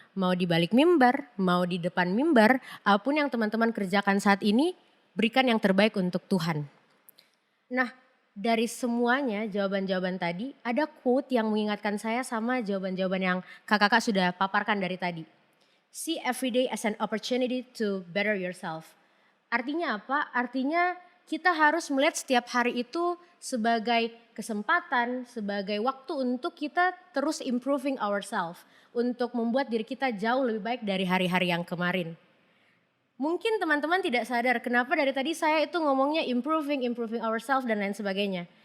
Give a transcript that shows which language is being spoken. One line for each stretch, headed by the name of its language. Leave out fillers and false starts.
Indonesian: Mau di balik mimbar, mau di depan mimbar, apapun yang teman-teman kerjakan saat ini, berikan yang terbaik untuk Tuhan. Nah, dari semuanya jawaban-jawaban tadi, ada quote yang mengingatkan saya sama jawaban-jawaban yang kakak-kakak sudah paparkan dari tadi.
English: See every day as an opportunity to better yourself.
Indonesian: Artinya apa? Artinya kita harus melihat setiap hari itu sebagai kesempatan, sebagai waktu untuk kita terus
English: improving ourselves.
Indonesian: Untuk membuat diri kita jauh lebih baik dari hari-hari yang kemarin. Mungkin teman-teman tidak sadar kenapa dari tadi saya itu ngomongnya
English: improving ourselves
Indonesian: dan lain sebagainya.